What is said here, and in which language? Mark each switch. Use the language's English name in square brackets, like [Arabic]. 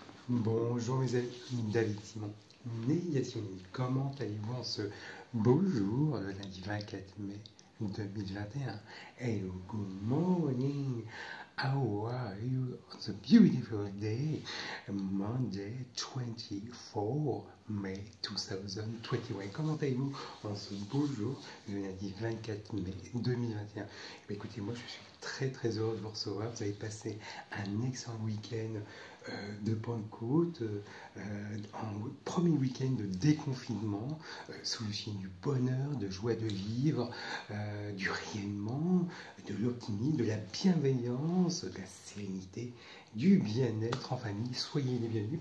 [French] Bonjour mes amis, David Simon, né Yasmine. Comment allez-vous en ce beau jour, le lundi 24 mai 2021? [English] Hello, good morning. How are you on the beautiful day, Monday 24 May 2021? [French] Comment allez-vous en ce beau jour, le lundi 24 mai 2021? Écoutez, moi je suis très heureux de vous recevoir. Vous avez passé un excellent week-end de Pentecôte, en premier week-end de déconfinement, sous le signe du bonheur, de joie de vivre, du rayonnement, de l'optimisme, de la bienveillance, de la sérénité, du bien-être en famille. Soyez les bienvenus.